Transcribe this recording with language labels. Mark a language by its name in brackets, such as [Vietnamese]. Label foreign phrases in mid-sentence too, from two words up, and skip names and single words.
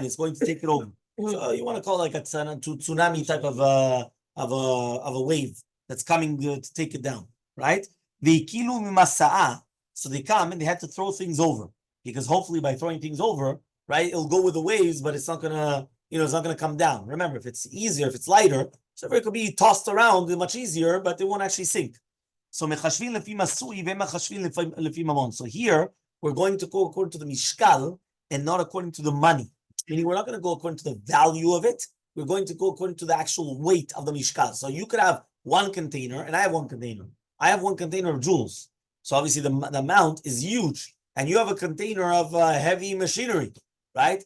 [English] It's going to take it over. So you want to call it like a tsunami type of a wave that's coming to take it down, right? [Hebrew] The kilu mimasa'a. [English] So they come and they had to throw things over, because hopefully by throwing things over, right, it'll go with the waves, but it's not gonna, it's not gonna come down. Remember, if it's easier, if it's lighter, so it could be tossed around much easier, but it won't actually sink. [Hebrew] So mechashvin lefi masui ve'mechashvin lefi mamon. [English] So here we're going to go according to the mishkal and not according to the money. Meaning we're not going to go according to the value of it. We're going to go according to the actual weight of the mishkal. So you could have one container, and I have one container. I have one container of jewels. So obviously the amount is huge, and you have a container of heavy machinery, right?